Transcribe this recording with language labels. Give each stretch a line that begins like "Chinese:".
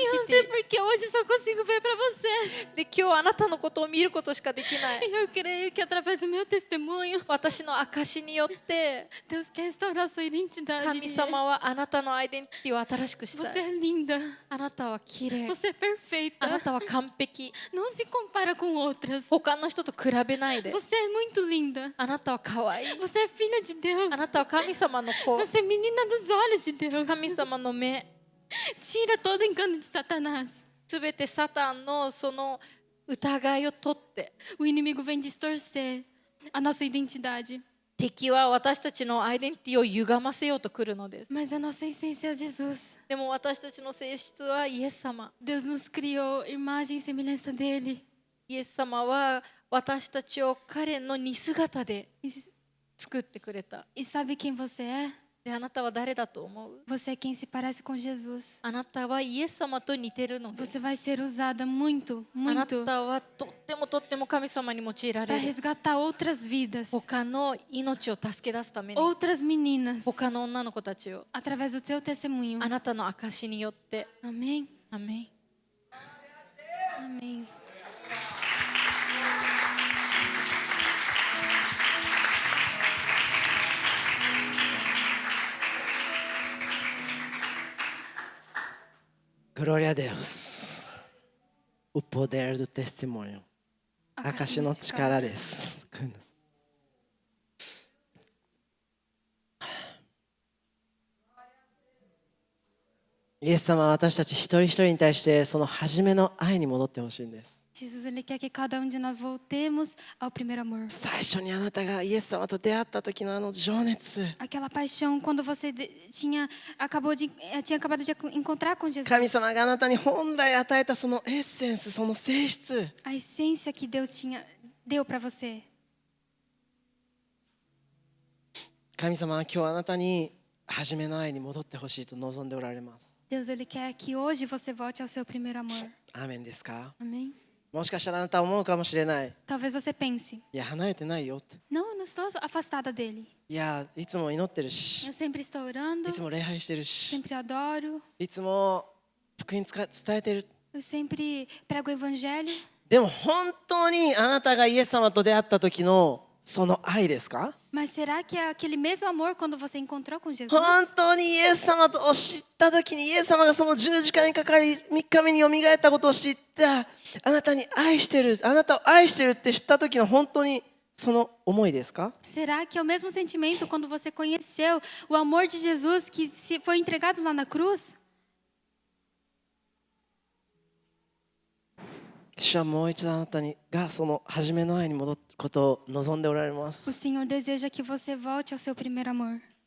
Portuguese: E
Japanese: テ
Portuguese: eu
Japanese: ィ
Portuguese: não sei
Japanese: テ
Portuguese: porque hoje eu só consigo ver para você.
Japanese: ィで、今日あなたのことを見ることしかできない。
Portuguese: E eu creio que através do meu testemunho,
Japanese: 私の証によって
Portuguese: Deus quer restaurar sua identidade.
Japanese: 神 Lie. 様はあなたのアイデンティティを新しくした
Portuguese: Você
Japanese: い。
Portuguese: é linda.
Japanese: あなたは綺麗。
Portuguese: Você é perfeita.
Japanese: あなたは完璧。
Portuguese: Não se compara com outras.
Japanese: 他の人と比べないで。
Portuguese: Você é muito linda.
Japanese: あなたは可愛い。
Portuguese: Você é filha de Deus.
Japanese: あなたは神様の子。
Portuguese: Você é menina dos olhos de Deus.
Japanese: 神様の目。
Portuguese: Tira todo engano de Satanás.
Japanese: すべてサタンのその疑いを取って、
Portuguese: O inimigo vem distorcer a nossa identidade.
Japanese: 敵は私たちのアイデンティティを歪ませようと来るのです。
Portuguese: Mas a nossa essência é Jesus.
Japanese: でも私たちの性質はイエス様。
Portuguese: Deus nos criou imagem e semelhança dele.
Japanese: イエス様は私たちを彼の似姿で
Portuguese: E,
Japanese: 作ってくれた。
Portuguese: e sabe quem você é?
Japanese: で、あなたは誰だと思う？
Portuguese: Você é quem se parece com Jesus.
Japanese: あなたはイエス様と似てるのです。
Portuguese: Você vai ser usada muito,
Japanese: あな
Portuguese: muito
Japanese: たはとっても神様に用いら
Portuguese: para
Japanese: れる。
Portuguese: resgatar outras vidas,
Japanese: 他の命を助け出すために、
Portuguese: outras meninas,
Japanese: 他の女の子たちを
Portuguese: através do seu testemunho.
Japanese: あなたの証によって。
Portuguese: Amém?
Japanese: アメン。
Portuguese: Amém. Glória a Deus. O poder do testemunho.
Japanese: 証の力です。イエス様は私たち一人一人に対してその初めの愛に戻ってほしいんです。
Portuguese: Jesus, ele quer que cada um de nós voltemos ao primeiro amor.
Japanese: 最初にあなたがイエス様と出会った時のあの情熱。
Portuguese: Aquela paixão quando você tinha acabado de encontrar com Jesus.
Japanese: 神様があなたに本来与えたそのエッセンス、その性質。
Portuguese: A essência que Deus deu para você.
Japanese: 神様は今日あなたに初めの愛に戻ってほしいと望んでおられます。
Portuguese: Deus, ele quer que hoje você volte ao seu primeiro amor.
Japanese: アーメンですか？
Portuguese: Amém?
Japanese: もしかしたらあなたは思うかもしれない。
Portuguese: Talvez você pense:
Japanese: いや、離れてないよって。
Portuguese: não, não estou afastada dele.
Japanese: いや、いつも祈ってるし、
Portuguese: Eu sempre estou orando,
Japanese: いつも礼拝してるし、
Portuguese: sempre adoro,
Japanese: いつも福音伝えてる。
Portuguese: eu sempre prego o evangelho.
Japanese: でも本当にあなたがイエス様と出会った時のその愛ですか？
Portuguese: Mas será que é aquele mesmo amor quando você encontrou com Jesus?
Japanese: 本当にイエス様を知った時にイエス様がその十字架にかかり3日目によみがえったことを知った、あなたに愛してる、あなたを愛してるって知った時の本当にその思いですか？
Portuguese: Será que é o mesmo sentimento quando você conheceu o amor de Jesus que foi entregado lá na cruz?
Japanese: 主はもう一度あなたにがその初めの愛に戻ることを望んでおられま
Portuguese: O
Japanese: す。
Portuguese: Senhor deseja que você volte ao seu primeiro amor.